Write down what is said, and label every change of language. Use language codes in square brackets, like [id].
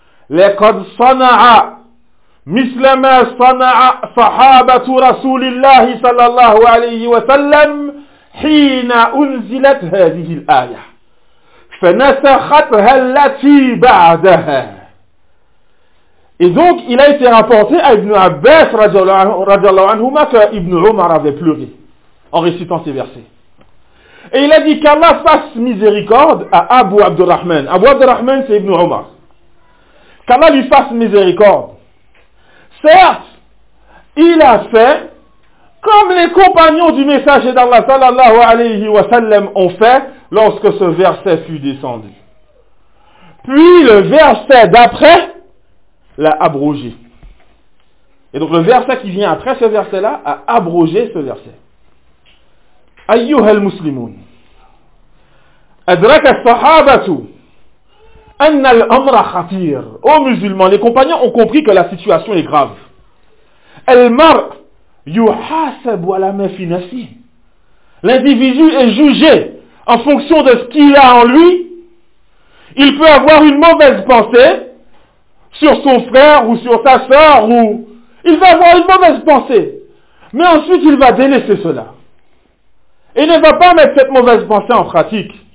[ar] لقد صنع مثل ما صنع صحابة رسول الله صلى الله عليه وسلم حين أنزلت هذه الآية فنسختها التي بعدها. [fr] Et donc il a été rapporté à Ibn Abbas radiallahu anhuma que Ibn Umar avait pleuré en récitant ces versets. Et il a dit qu'Allah fasse miséricorde à Abu Abdurrahman. Abu Abdurrahman, c'est Ibn Umar. Qu'Allah lui fasse miséricorde. Certes, il a fait comme les compagnons du messager d'Allah sallallahu alayhi wa sallam ont fait lorsque ce verset fut descendu. Puis le verset d'après l'a abrogé. Et donc le verset qui vient après ce verset-là a abrogé ce verset. [ar] Ayyuha al-muslimun. Adraka al-sahabatu. أن الأمر خطير. [fr] Oh musulmans, les compagnons ont compris que la situation est grave. [ar] المرء يحاسب على ما في نفسه. [fr] L'individu est jugé en fonction de ce qu'il a en lui. Il peut avoir une mauvaise pensée sur son frère ou sur sa sœur ou il va avoir une mauvaise pensée. Mais ensuite il va délaisser cela. Il ne va pas mettre cette mauvaise pensée en pratique.